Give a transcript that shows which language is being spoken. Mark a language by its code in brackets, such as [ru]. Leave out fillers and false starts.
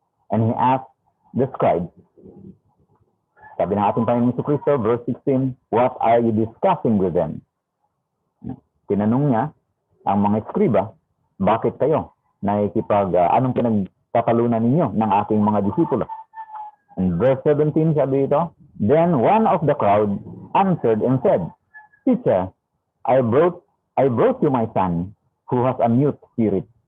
[en] And he asked the scribes, [tl] sabi ng ating Panginoon Jesucristo, [en] verse 16, what are you discussing with them? [tl] Tinanong niya ang mga eskriba, bakit kayo anong pinagtatalunan ninyo ng aking mga disipulo? [en] And verse 17, [tl] sabi ito, [en] then one of the crowd answered and said, Teacher, I brought you my son, who has a mute spirit.